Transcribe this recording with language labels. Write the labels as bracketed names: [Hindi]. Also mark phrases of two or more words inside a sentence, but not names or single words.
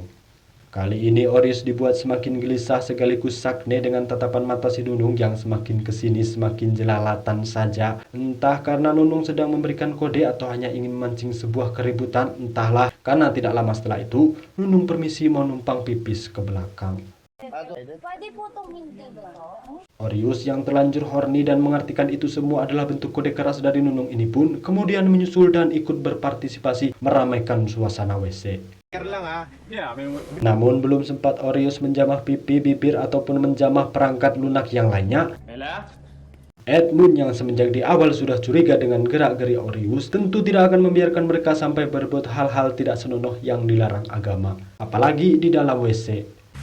[Indonesian] Kali ini Orius dibuat semakin gelisah sekaligus sakne dengan tatapan mata si Nunung yang semakin kesini semakin jelalatan saja. Entah karena Nunung sedang memberikan kode atau hanya ingin memancing sebuah keributan, entahlah. Karena tidak lama setelah itu, Nunung permisi mau numpang pipis ke belakang. [Filipino] Pwede po itong hindi ba? [Indonesian] Orius yang terlanjur horny dan mengartikan itu semua adalah bentuk kode keras dari Nunung ini pun kemudian menyusul dan ikut berpartisipasi meramaikan suasana WC. Namun belum sempat Orius menjamah pipi, bibir ataupun menjamah perangkat lunak yang lainnya, Edmund yang semenjak di awal sudah curiga dengan gerak-geri Orius tentu tidak akan membiarkan mereka sampai berbuat hal-hal tidak senonoh yang dilarang agama, apalagi di dalam WC.